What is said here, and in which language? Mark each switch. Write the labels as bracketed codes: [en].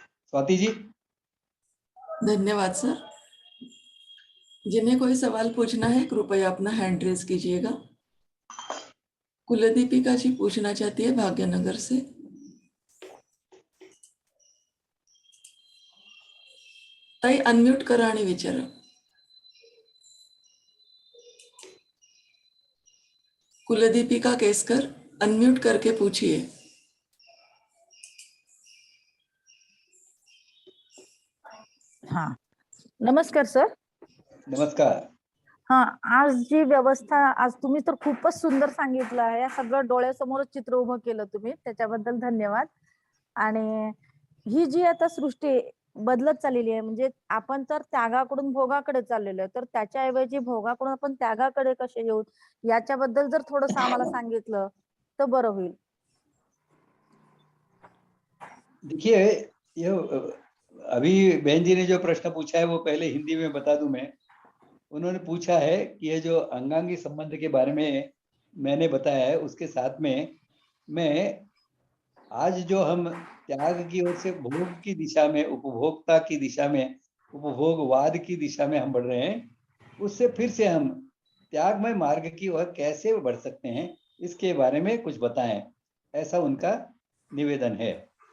[hi] स्वाति जी। धन्यवाद सर। जिन्हें कोई सवाल पूछना है कृपया अपना हैंड रेज कीजिएगा। कुलदीपिका जी पूछना चाहती है भाग्यनगर से। [mr] ताई अनम्यूट करा आणि विचारा। [hi] कुलदीपिका केसकर अनम्यूट करके पूछिए। हाँ, नमस्कार सर। नमस्कार। [mr] हा, आज जी व्यवस्था, आज तुम्ही तर खूपच सुंदर सांगितलं आहे, सगळं डोळ्यासमोरच चित्र उभं केलं तुम्ही, त्याच्याबद्दल धन्यवाद। आणि ही जी आता सृष्टी बदलत चाललेली आहे, म्हणजे आपण तर त्यागाकडून भोगाकडे चाललेलो आहे, तर त्याच्याऐवजी भोगाकडून आपण त्यागाकडे कसे येऊ, याच्याबद्दल जर थोडंसं आम्हाला सांगितलं तर बरं होईल। [hi] देखिए, ये अभी बहन जी ने जो प्रश्न पूछा है वो पहले हिंदी में बता दूं मैं। उन्होंने पूछा है कि ये जो अंगांगी संबंध के बारे में मैंने बताया है, उसके साथ में मैं आज जो हम त्याग की ओर से भोग की दिशा में, उपभोक्ता की दिशा में, उपभोगवाद की दिशा में हम बढ़ रहे हैं, उससे फिर से हम त्यागमय मार्ग की ओर कैसे बढ़ सकते हैं, इसके बारे में कुछ बताएं, ऐसा उनका निवेदन है।